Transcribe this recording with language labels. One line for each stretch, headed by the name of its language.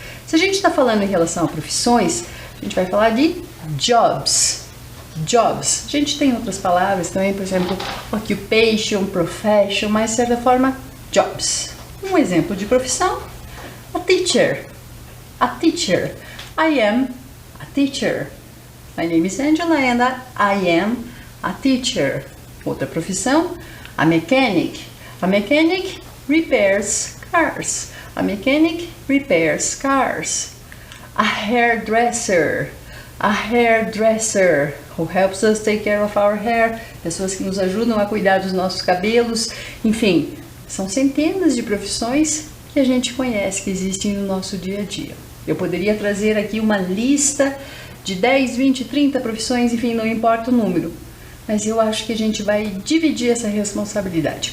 Portuguese: Se a gente está falando em relação a profissões, a gente vai falar de jobs. Jobs. A gente tem outras palavras também, por exemplo, occupation, profession, mas de certa forma, jobs. Um exemplo de profissão, a teacher.
English: A teacher. I am a teacher. My name is Angela and I am a teacher.
Portuguese: Outra profissão, a mechanic.
English: A mechanic repairs cars. A mechanic repairs cars. A hairdresser. A hairdresser, who helps us take care of our hair.
Portuguese: Pessoas que nos ajudam a cuidar dos nossos cabelos. Enfim, são centenas de profissões que a gente conhece, que existem no nosso dia a dia. Eu poderia trazer aqui uma lista de 10, 20, 30 profissões, enfim, não importa o número. Mas eu acho que a gente vai dividir essa responsabilidade.